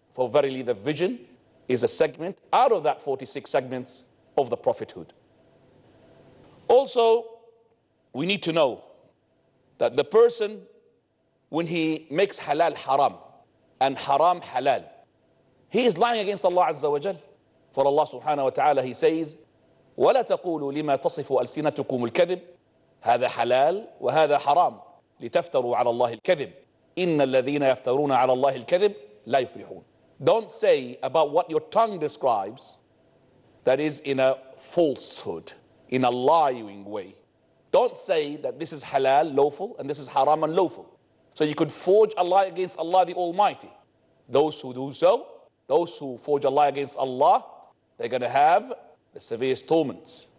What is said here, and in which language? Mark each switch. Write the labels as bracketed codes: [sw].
[en] For verily the vision is a segment out of that 46 segments of the prophethood. Also, we need to know that the person, when he makes halal haram and haram halal, he is lying against Allah Azza wa Jal. For Allah subhanahu wa ta'ala, He says, [ar] وَلَا تَقُولُوا لِمَا تَصِفُ أَلْسِنَتُكُمُ الْكَذِبِ هَذَا حَلَال وَهَذَا حَرَامٌ لِتَفْتَرُوا عَلَى اللَّهِ الْكَذِبِ إِنَّ الَّذِينَ يَفْتَرُونَ عَلَى اللَّهِ الْكَذِبِ لَا يُفْلِحُونَ. [en] Don't say about what your tongue describes that is in a falsehood, in a lying way. Don't say that this is halal, lawful, and this is haram, unlawful. So you could forge a lie against Allah the Almighty. Those who do so, those who forge a lie against Allah, they're going to have the severest torments.